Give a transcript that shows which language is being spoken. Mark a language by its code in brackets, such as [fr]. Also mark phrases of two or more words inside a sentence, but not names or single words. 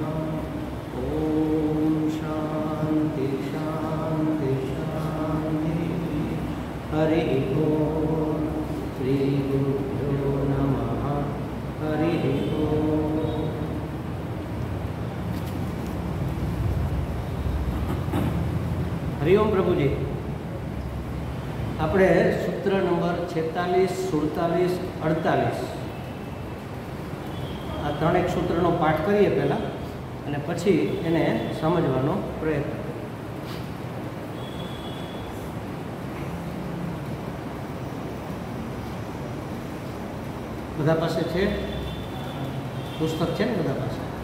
[sa] ॐ शान्ति शान्ति शान्ति. हरिः ॐ. श्रीगुरुभ्यो नमः. हरिः ॐ. हरि ओम प्रभुजी. [gu] આપણે સૂત્ર નંબર 46, 47, 48 આ ત્રણેક સૂત્રનો પાઠ કરીએ પહેલાં અને પછી એને સમજવાનો પ્રયત્ન કરીએ. બધા પાસે છે પુસ્તક? છે ને બધા પાસે?